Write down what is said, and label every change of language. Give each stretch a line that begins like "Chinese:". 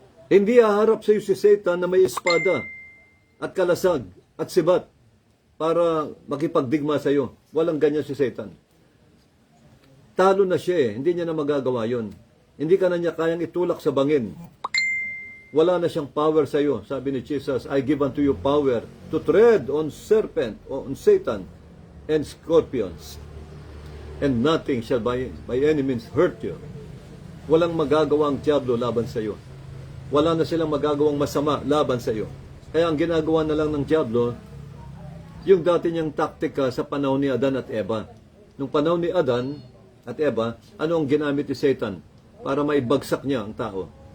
Filipino: Hindi haharap sa iyo si Satan na may espada at kalasag at sibat para makipagdigma sa iyo. Walang ganyan si Satan. Talo na siya eh. Hindi niya na magagawa yon. Hindi ka na niya kayang itulak sa bangin. Wala na siyang power sa iyo. Sabi ni
English: Jesus, I give unto you power to tread on serpent, on Satan, and scorpions. And nothing shall by any means hurt you.
Filipino: Walang magagawang diablo laban sa iyo. Wala na silang magagawang masama laban sa iyo. Kaya ang ginagawa na lang ng diablo, yung dati niyang taktika sa panahon ni Adan at Eva. Nung panahon ni Adan at Eva, ano ang ginamit ni Satan para maibagsak niya ang tao?